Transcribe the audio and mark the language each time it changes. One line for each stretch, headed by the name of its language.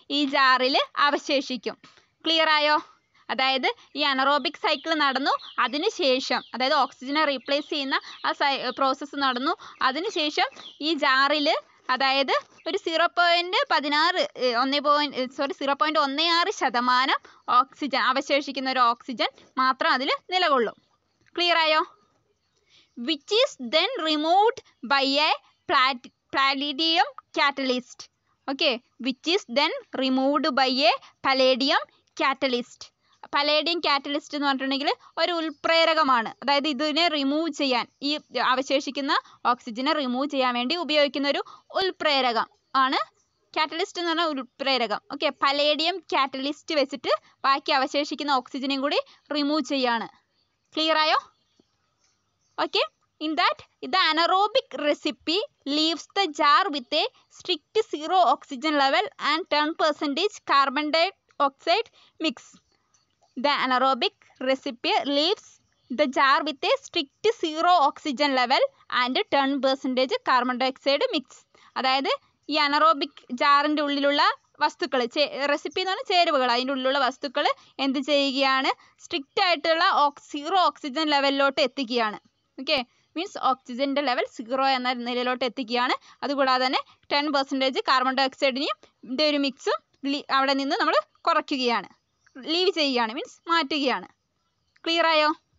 Malayalam: ഈ ജാറിൽ അവശേഷിക്കും. ക്ലിയർ ആയോ? അതായത് ഈ അനറോബിക് സൈക്കിൾ നടന്നു, അതിനുശേഷം അതായത് ഓക്സിജനെ റീപ്ലേസ് ചെയ്യുന്ന ആ പ്രോസസ്സ് നടന്നു, അതിനുശേഷം ഈ ജാറിൽ അതായത് ഒരു 0.16% ഓക്സിജൻ അവശേഷിക്കുന്ന ഒരു ഓക്സിജൻ മാത്രം അതിൽ നിലകൊള്ളും. ക്ലിയർ ആയോ?
English: which is then removed by a palladium catalyst. Okay, which is then removed by a palladium catalyst.
Malayalam: Palladium catalyst എന്ന് പറഞ്ഞിട്ടുണ്ടെങ്കിൽ ഒരു ഉൽപ്രേരകമാണ്. അതായത് ഇതിനെ റിമൂവ് ചെയ്യാൻ, ഈ അവശേഷിക്കുന്ന ഓക്സിജനെ റിമൂവ് ചെയ്യാൻ വേണ്ടി ഉപയോഗിക്കുന്ന ഒരു ഉൽപ്രേരകം ആണ് കാറ്റലിസ്റ്റ് എന്ന് പറഞ്ഞാൽ ഉൽപ്രേരകം. ഓക്കെ, പലേഡിയം കാറ്റലിസ്റ്റ് വെച്ചിട്ട് ബാക്കി അവശേഷിക്കുന്ന ഓക്സിജനെയും കൂടി റിമൂവ് ചെയ്യാണ്. ക്ലിയർ ആയോ?
English: Okay, in that the anaerobic recipe leaves the jar with a strict 0 oxygen level and 10% carbon dioxide mix. The anaerobic recipe leaves the jar with a strict 0 oxygen level and 10% carbon dioxide mix.
Malayalam: അതായത് ഈ anaerobic ജാറിൻ്റെ ഉള്ളിലുള്ള വസ്തുക്കൾ, recipe എന്ന് പറഞ്ഞാൽ ചേരുവകൾ, അതിൻ്റെ ഉള്ളിലുള്ള വസ്തുക്കൾ എന്ത് ചെയ്യുകയാണ്? സ്ട്രിക്റ്റ് ആയിട്ടുള്ള 0 ഓക്സിജൻ ലെവലിലോട്ട് എത്തിക്കുകയാണ്. ഓക്കെ, മീൻസ് ഓക്സിജൻ്റെ ലെവൽ 0 എന്ന നിലയിലോട്ട് എത്തിക്കുകയാണ്. അതുകൂടാതെ തന്നെ 10% കാർബൺ ഡൈ ഓക്സൈഡിൻ്റെ ഒരു മിക്സും അവിടെ നിന്ന് നമ്മൾ കുറയ്ക്കുകയാണ്, ലീവ് ചെയ്യുകയാണ്, മീൻസ് മാറ്റുകയാണ്. ക്ലിയർ ആയോ?